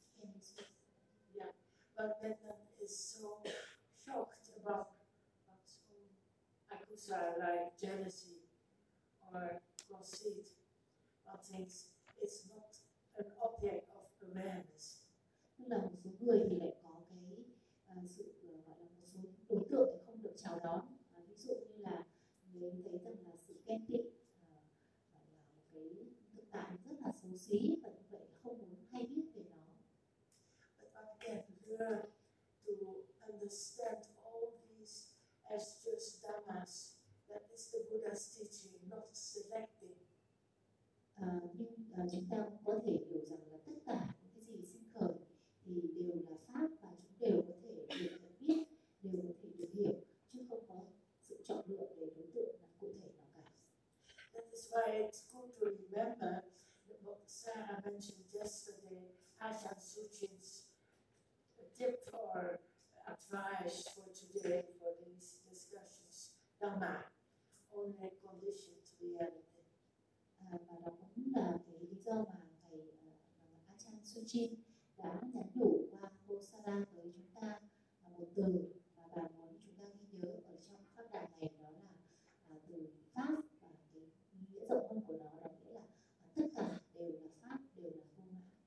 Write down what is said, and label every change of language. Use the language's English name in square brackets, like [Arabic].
[English] But then is so shocked about one's own akusa, like jealousy or conceit, but thinks it's not an object of awareness. [Vietnamese] Là một số người thì lại có cái sự gọi là một số đối tượng thì không được chào đón, ví dụ như là mình thấy rằng là sự ghen tị là một cái thực tại rất là xấu xí và như vậy không muốn hay biết về nó. [English] But I can learn to understand all these as just dhammas, that is the Buddha's teaching, not selecting. [Vietnamese] Nhưng chúng ta có thể hiểu rằng là tất cả những cái gì sinh khởi thì đều là pháp và chúng đều có thể được nhận biết, đều có thể được hiểu, chứ không có sự chọn lựa về đối tượng là cụ thể nào cả. [English] That is why it's good to remember what Sarah mentioned yesterday, Ajahn Sujin's tip or advice for today for these discussions. Dhamma, only conditioned reality. [Vietnamese] Và đó cũng là cái lý do mà thầy Ajahn Sujin đã nhắn nhủ qua cô Sarah với chúng ta là một từ mà bà muốn chúng ta ghi nhớ ở trong pháp đàn này, đó là từ pháp, và cái nghĩa rộng hơn của nó là nghĩa là tất cả đều là pháp, đều là vô ngã.